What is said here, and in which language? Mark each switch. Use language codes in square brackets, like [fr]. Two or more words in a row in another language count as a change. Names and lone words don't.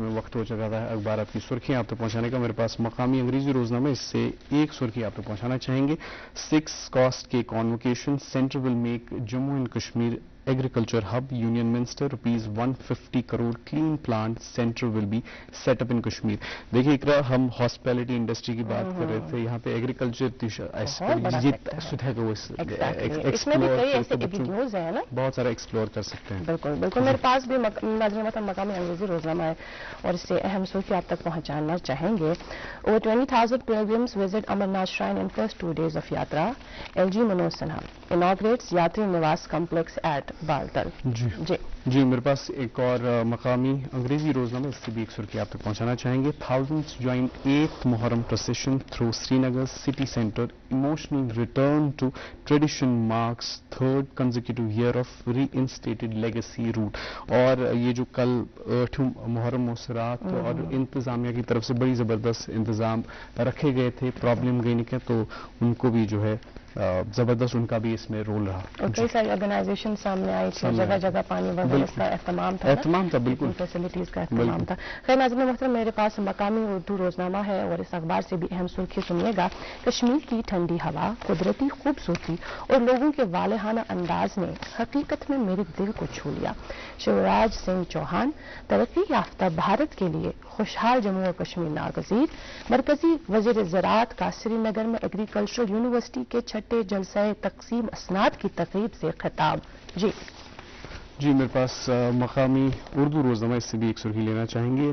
[ur] میں وقت ہو چکا تھا اخبارات کی سرخیاں آپ تک پہنچانے کا میرے پاس مقامی انگریزی روزنامہ اس سے ایک سرخی آپ تک پہنچانا چاہیں گے 6 کاسٹ کے [en] convocation centre will make Jammu and Kashmir agriculture hub union minister [ur] ₹150 کروڑ [en] clean plant centre will be set up in Kashmir [ur] دیکھیے اقرا ہم [en] hospitality industry [ur] کی بات کر رہے تھے یہاں پہ ایگریکلچر بہت سارا ایکسپلور کر سکتے ہیں بالکل میرے پاس بھی مقامی انگریزی روزنامہ ہے اور اس سے اہم سرخی آپ تک پہنچانا چاہیں گے [en] over 20,000 pilgrims visit Amarnath shrine in first 2 days of yatra LG Manoj Sinha inaugurates [ur] یاتری نواس [en] complex at [ur] بالتل جی میرے پاس ایک اور مقامی انگریزی روزنامہ اس سے بھی ایک سرخی آپ تک پہنچانا چاہیں گے [en] thousands join 8th محرم procession through Srinagar city center emotional return to tradition marks 3rd consecutive year of reinstated legacy route [ur] اور یہ جو کل 8 محرم موسرات اور انتظامیہ کی طرف سے بڑی زبردست انتظام رکھے گئے تھے پرابلم گئی نہیں تو ان کو بھی جو ہے زبردست ان کا بھی اس میں رول رہا اور کئی ساری آرگنائزیشن سامنے آئی تھی جگہ جگہ پانی وغیرہ اس کا اہتمام تھا بالکل فیسلٹیز کا اہتمام تھا. خیر ناظرین محترم, میرے پاس مقامی اردو روزنامہ ہے اور اس اخبار سے بھی اہم سرخی سنیے گا. کشمیر کی ٹھنڈی ہوا, قدرتی خوبصورتی اور لوگوں کے والہانہ انداز نے حقیقت میں میرے دل کو چھو لیا. شیوراج سنگھ چوہان ترقی یافتہ بھارت کے لیے خوشحال جموں و کشمیر ناگزیر. مرکزی وزیر زراعت کا سری نگر میں ایگریکلچرل یونیورسٹی کے چھٹے جلسہ تقسیم اسناد کی تقریب سے خطاب. جی میرے پاس مقامی اردو روزنامہ, اس سے بھی ایک سرخی لینا چاہیں گے.